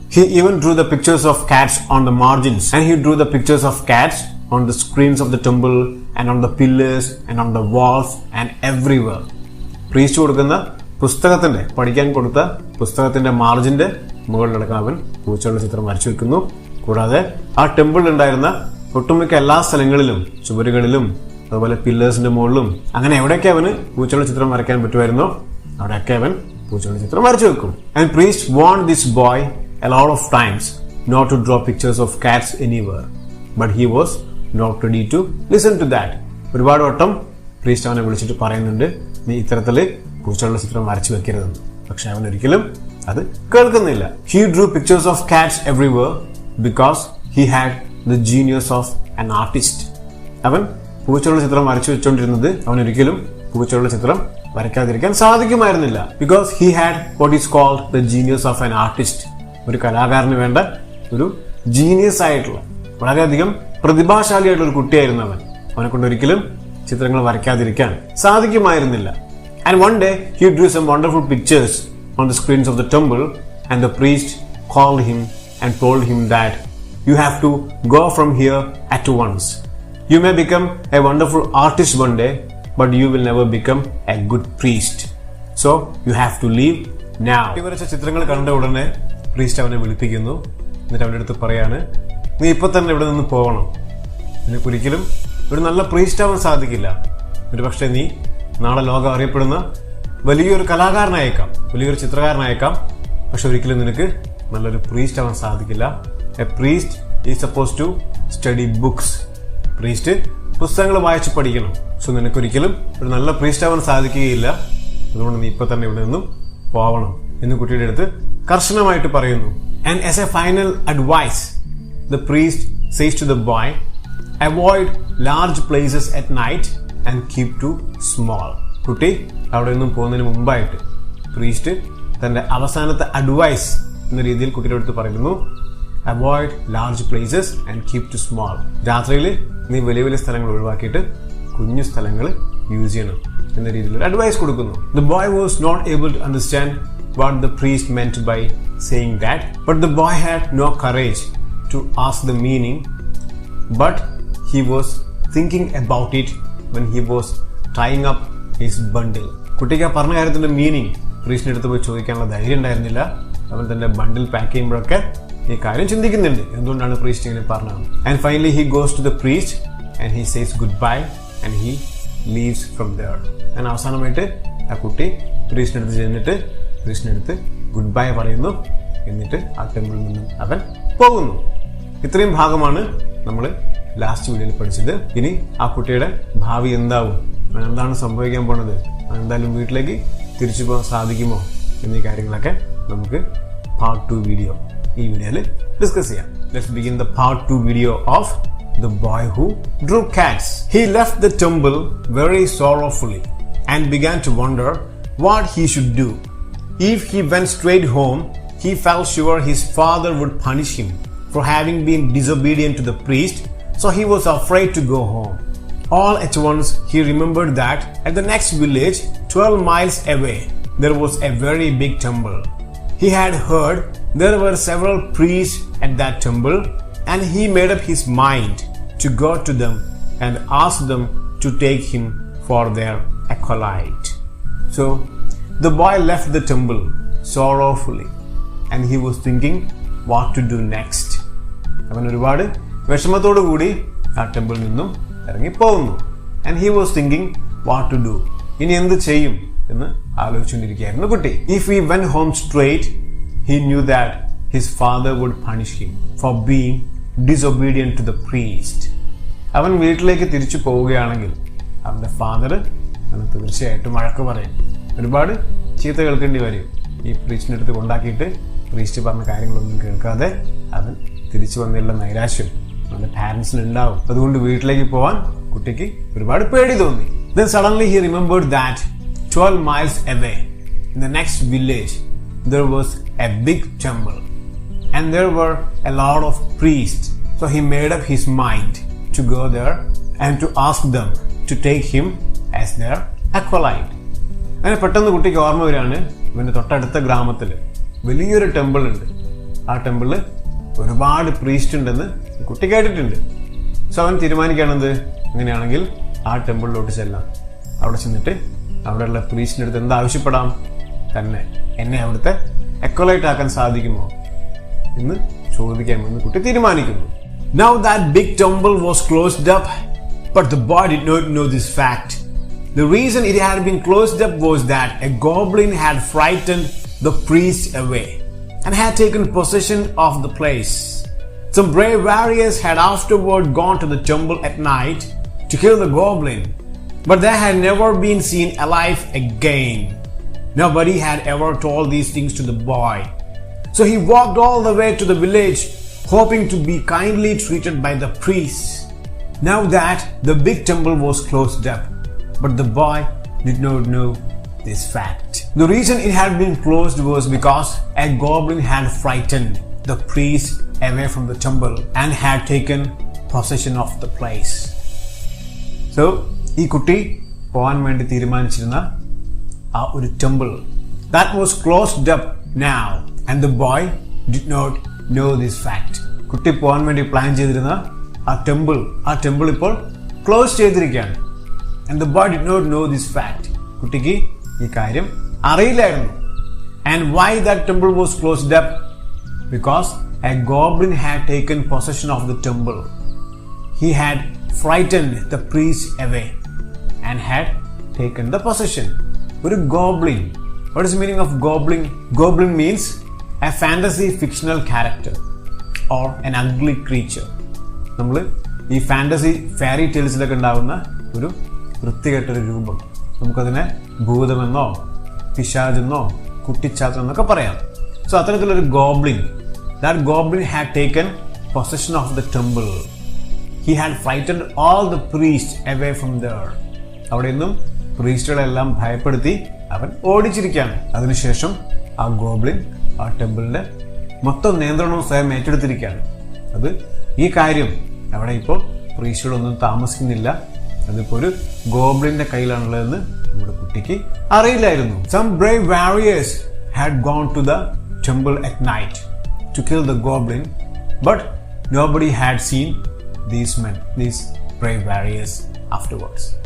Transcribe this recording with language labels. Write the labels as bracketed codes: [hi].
[en] He even drew the pictures of cats on the margins, and he drew the pictures of cats on the screens of the temple and on the pillars and on the walls and everywhere. [ml] Priest കൊടുക്കുന്ന പുസ്തകത്തിന്റെ, പഠിക്കാൻ കൊടുത്ത പുസ്തകത്തിന്റെ മാർജിന്റെ മുകളിലടക്കം അവൻ പൂച്ചകളുടെ ചിത്രം വരച്ചു വെക്കുന്നു. കൂടാതെ ആ ടെമ്പിളിൽ ഉണ്ടായിരുന്ന ഒട്ടുമിക്ക എല്ലാ സ്ഥലങ്ങളിലും, ചുവരുകളിലും അതുപോലെ പില്ലേഴ്സിന്റെ മുകളിലും, അങ്ങനെ എവിടെയൊക്കെ അവന് പൂച്ചകളുടെ ചിത്രം വരയ്ക്കാൻ പറ്റുമായിരുന്നോ അവിടെയൊക്കെ അവൻ പൂച്ചകളുടെ ചിത്രം വരച്ചു വെക്കും. [en] And priest warned this boy a lot of times not to draw pictures of cats anywhere, but he was not ready to listen to that. [ml] ഒരുപാട് വട്ടം പ്രീസ്റ്റ് അവനെ വിളിച്ചിട്ട് പറയുന്നുണ്ട്, നീ ഇത്തരത്തില് പൂച്ചകളുടെ ചിത്രം വരച്ചു വെക്കരുതെന്ന്. പക്ഷെ അവൻ ഒരിക്കലും അത് കേൾക്കുന്നില്ല. [en] He drew pictures of cats everywhere because he had the genius of an artist. [ml] അവൻ പൂച്ചകളുടെ ചിത്രം വരച്ചു വെച്ചുകൊണ്ടിരുന്നത് അവനൊരിക്കലും പൂച്ചകളുടെ ചിത്രം വരയ്ക്കാതിരിക്കാൻ സാധിക്കുമായിരുന്നില്ല. [en] Because he had what is called the genius of an artist. [ml] ഒരു കലാകാരന് വേണ്ട ഒരു ജീനിയസ് ആയിട്ടുള്ള വളരെയധികം പ്രതിഭാശാലിയായിട്ടുള്ള ഒരു കുട്ടിയായിരുന്നു അവൻ. അവനെ കൊണ്ട് ഒരിക്കലും ചിത്രങ്ങൾ വരയ്ക്കാതിരിക്കാൻ സാധിക്കുമായിരുന്നില്ല. [en] And one day he drew some wonderful pictures on the screens of the temple, and the priest called him and told him that you have to go from here at once. You may become a wonderful artist one day, but you will never become a good priest. So you have to leave now. [ml] ഇവരച്ച ചിത്രങ്ങൾ കണ്ട ഉടനെ priest അവനെ വിളിപ്പിക്കുന്നു. എന്നിട്ട് അവൻ്റെ അടുത്ത് പറയാണ്, നീ ഇപ്പൊ തന്നെ ഇവിടെ നിന്ന് പോകണം. നിനക്കൊരിക്കലും ഒരു നല്ല പ്രീസ്റ്റ് ആവാൻ സാധിക്കില്ല. ഒരു പക്ഷേ നീ നാളെ ലോകം അറിയപ്പെടുന്ന വലിയൊരു കലാകാരനായേക്കാം, വലിയൊരു ചിത്രകാരനായേക്കാം. പക്ഷെ ഒരിക്കലും നിനക്ക് നല്ലൊരു പ്രീസ്റ്റ് ആവാൻ സാധിക്കില്ല. [en] A priest is suppose to study books. [ml] Priest പുസ്തകങ്ങൾ വായിച്ച് പഠിക്കണം. സോ നിനക്കൊരിക്കലും ഒരു നല്ല പ്രീസ്റ്റ് ആവാൻ സാധിക്കുകയില്ല. അതുകൊണ്ട് നീ ഇപ്പൊ തന്നെ ഇവിടെ നിന്നും പോവണം എന്ന് കുട്ടിയുടെ അടുത്ത് കർശനമായിട്ട് പറയുന്നു. [en] And as a final advice, the priest says to the boy, avoid large places at night and keep to small. [ml] കുട്ടി അവിടെ നിന്നും പോകുന്നതിന് മുമ്പായിട്ട് പ്രീസ്റ്റ് തന്റെ അവസാനത്തെ അഡ്വൈസ് എന്ന രീതിയിൽ കുട്ടിയുടെ അടുത്ത് പറയുന്നു, [en] Avoid large places and keep to small. [ml] രാത്രിയിൽ നീ വലിയ വലിയ സ്ഥലങ്ങൾ ഒഴിവാക്കിയിട്ട് കുഞ്ഞു സ്ഥലങ്ങൾ യൂസ് ചെയ്യണം എന്ന രീതിയിൽ ഒരു അഡ്വൈസ് കൊടുക്കുന്നു. [en] The boy was not able to understand what the priest meant by saying that, but the boy had no courage to ask the meaning, but he was thinking about it when he was tying up his bundle. [ml] കുട്ടിക്ക് ആ പറഞ്ഞ കാര്യത്തിന്റെ meaning പ്രീസ്റ്റിന്റെ അടുത്ത് പോയി ചോദിക്കാനുള്ള ധൈര്യം ഉണ്ടായിരുന്നില്ല. അവൻ തന്റെ ബണ്ടിൽ പാക്ക് ചെയ്യുമ്പോഴൊക്കെ ഈ കാര്യം ചിന്തിക്കുന്നുണ്ട്, എന്തുകൊണ്ടാണ് പ്രീസ്റ്റ് ഇങ്ങനെ പറഞ്ഞത്. And finally he goes to the priest and he says good bye and he leaves from there. ഞാൻ അവസാനമായിട്ട് ആ കുട്ടി പ്രീസ്റ്റിന്റെ അടുത്ത് ചെന്നിട്ട് പ്രീസ്റ്റിന്റെ അടുത്ത് ഗുഡ് ബൈ പറയുന്നു. എന്നിട്ട് ആ ടെമ്പിളിൽ നിന്നും അവൻ പോകുന്നു. ഇത്രയും ഭാഗമാണ് നമ്മൾ ലാസ്റ്റ് വീഡിയോയിൽ പഠിച്ചത്. ഇനി ആ കുട്ടിയുടെ ഭാവി എന്താവും, എന്താണ് സംഭവിക്കാൻ പോണത്, എന്തായാലും വീട്ടിലേക്ക് തിരിച്ചു പോകാൻ സാധിക്കുമോ എന്നീ കാര്യങ്ങളൊക്കെ നമുക്ക് പാർട്ട് 2 വീഡിയോ ഈ വീഡിയോയിൽ ഡിസ്കസ് ചെയ്യാം. [en] Let's begin the part 2 video of The Boy Who Drew Cats. He left the temple very sorrowfully and began to wonder what he should do. If he went straight home, he felt sure his father would punish him for having been disobedient to the priest, so he was afraid to go home. All at once he remembered that at the next village, 12 miles away, there was a very big temple. He had heard there were several priests at that temple, and he made up his mind to go to them and ask them to take him for their acolyte. So the boy left the temple sorrowfully, and he was thinking what to do next. [ml] അവൻ ഒരുപാട് വിഷമത്തോടു കൂടി ആ ടെമ്പിളിൽ നിന്നും ഇറങ്ങി പോകുന്നു. [en] And he was thinking what to do. [ml] ഇനി എന്ത് ചെയ്യും എന്ന് ആലോചിച്ചുകൊണ്ടിരിക്കുകയായിരുന്നു കുട്ടി. [en] If he went home straight, he knew that his father would punish him for being disobedient to the priest. [ml] അവൻ വീട്ടിലേക്ക് തിരിച്ചു പോവുകയാണെങ്കിൽ അവന്റെ ഫാദർ അവന് തീർച്ചയായിട്ടും വഴക്ക് പറയും, ഒരുപാട് ചീത്ത കേൾക്കേണ്ടി വരും. ഈ പ്രീസ്റ്റിന്റെ അടുത്ത് കൊണ്ടാക്കിയിട്ട് പ്രീസ്റ്റ് പറഞ്ഞ കാര്യങ്ങളൊന്നും കേൾക്കാതെ അവൻ തിരിച്ചു വന്നുള്ള നൈരാശ്യം അവന്റെ പാരന്റ്സിന് ഉണ്ടാവും. അതുകൊണ്ട് വീട്ടിലേക്ക് പോവാൻ കുട്ടിക്ക് ഒരുപാട് പേടി തോന്നി. [en] Then suddenly he remembered that 12 miles away in the next village there was a big temple and there were a lot of priests. So he made up his mind to go there and to ask them to take him as their acolyte. [ml] അങ്ങനെ പെട്ടെന്ന് കുട്ടിക്ക് ഓർമ്മ വരികയാണ്, ഇവന്റെ തൊട്ടടുത്ത ഗ്രാമത്തിൽ വലിയൊരു temple ഉണ്ട്. ആ ടെമ്പിളിൽ ഒരുപാട് പ്രീസ്റ്റ് ഉണ്ടെന്ന് കുട്ടി കേട്ടിട്ടുണ്ട്. സോ അവൻ തീരുമാനിക്കുകയാണെന്ത്, അങ്ങനെയാണെങ്കിൽ ആ ടെമ്പിളിലോട്ട് ചെല്ലാം. അവിടെ ചെന്നിട്ട് അവിടെയുള്ള പ്രീസ്റ്റിന്റെ അടുത്ത് എന്താവശ്യപ്പെടാം, തന്നെ എന്നെ അവിടുത്തെ അക്കോലൈറ്റ് ആക്കാൻ സാധിക്കുമോ എന്ന് ചോദിക്കാമെന്ന് കുട്ടി തീരുമാനിക്കുന്നു. [en] Now that big temple was closed up, but the boy did not know this fact. The reason it had been closed up was that a goblin had frightened the priest away and had taken possession of the place. Some brave warriors had afterward gone to the temple at night to kill the goblin, but they had never been seen alive again. Nobody had ever told these things to the boy. So he walked all the way to the village hoping to be kindly treated by the priests. Now that the big temple was closed up, but the boy did not know this fact. The reason it had been closed was because a goblin had frightened the priest away from the temple and had taken possession of the place. So, [ml] ഈ കുട്ടി പോകാൻ വേണ്ടി തീരുമാനിച്ചിരുന്ന ആ ഒരു [en] temple that was closed up now, and the boy did not know this fact. [ml] കുട്ടി പോകാൻ വേണ്ടി plan ചെയ്തിരുന്ന ആ ടെമ്പിൾ ഇപ്പോൾ ക്ലോസ് ചെയ്തിരിക്കുകയാണ്. [en] And the boy did not know this fact. [ml] കുട്ടിക്ക് ഈ കാര്യം അറിയില്ലായിരുന്നു. [en] And why that temple was closed up? Because a goblin had taken possession of the temple. He had frightened the priest away and had taken the possession. ഒരു goblin. What is the meaning of goblin? Goblin means a fantasy fictional character or an ugly creature. [ml] നമ്മൾ ഈ fantasy fairy ടെയിൽസിലൊക്കെ ഉണ്ടാകുന്ന ഒരു വൃത്തികെട്ടൊരു രൂപം, നമുക്കതിനെ ഭൂതമെന്നോ പിശാചെന്നോ കുട്ടിച്ചാത്തനെന്നൊക്കെ പറയാം. [en] so [ml] അത്തരത്തിലൊരു goblin, [en] That goblin had taken possession of the temple. He had frightened all the priest away from there. [ml] അവിടെ നിന്നും പ്രീസ്റ്റുകളെല്ലാം ഭയപ്പെടുത്തി അവൻ ഓടിച്ചിരിക്കുകയാണ്. അതിനുശേഷം ആ ഗോബ്ലിൻ ആ ടെമ്പിളിന്റെ മൊത്തം നിയന്ത്രണവും സ്വയം ഏറ്റെടുത്തിരിക്കുകയാണ്. അത് ഈ കാര്യം അവിടെ ഇപ്പോൾ പ്രീസ്റ്റുകളൊന്നും താമസിക്കുന്നില്ല, അതിപ്പോൾ ഒരു ഗോബ്ലിന്റെ കയ്യിലാണുള്ളതെന്ന് നമ്മുടെ കുട്ടിക്ക് അറിയില്ലായിരുന്നു. [en] Some brave warriors had gone to the temple at night to kill the goblin, but nobody had seen these brave warriors afterwards.